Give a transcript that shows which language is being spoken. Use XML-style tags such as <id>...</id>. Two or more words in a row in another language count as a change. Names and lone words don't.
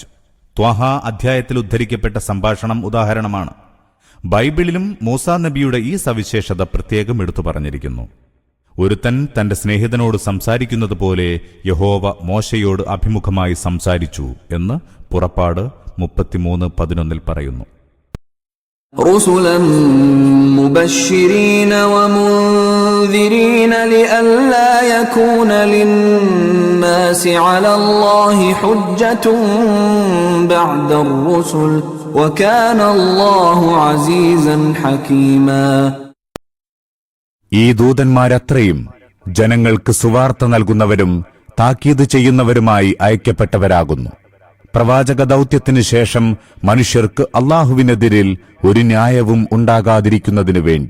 <ml>ത്വാഹ അധ്യായത്തിൽ ഉദ്ധരിക്കപ്പെട്ട സംഭാഷണം ഉദാഹരണമാണ്. ബൈബിളിലും മൂസാ നബിയുടെ ഈ സവിശേഷത പ്രത്യേകം എടുത്തു പറഞ്ഞിരിക്കുന്നു. ഒരുത്തൻ തന്റെ സ്നേഹിതനോട് സംസാരിക്കുന്നത് പോലെ യഹോവ മോശയോട് അഭിമുഖമായി സംസാരിച്ചു എന്ന് പുറപ്പാട് 33:11 പറയുന്നു.</ml> <ar>رُسُلًا مُبَشِّرِينَ وَمُنذِرِينَ لِئَلَّا يَكُونَ لِلنَّاسِ عَلَى اللَّهِ حُجَّةٌ بَعْدَ الرُّسُلِ وَكَانَ اللَّهُ عَزِيزًا حَكِيمًا.</ar> <ml>ഈ ദൂതന്മാരത്രയും ജനങ്ങൾക്ക് സുവാർത്ത നൽകുന്നവരും താക്കീത് ചെയ്യുന്നവരുമായി അയക്കപ്പെട്ടവരാകുന്നു. പ്രവാചക ദൗത്യത്തിനു ശേഷം മനുഷ്യർക്ക് അല്ലാഹുവിനെതിരിൽ ഒരു ന്യായവും ഉണ്ടാകാതിരിക്കുന്നതിനു വേണ്ടി.</ml>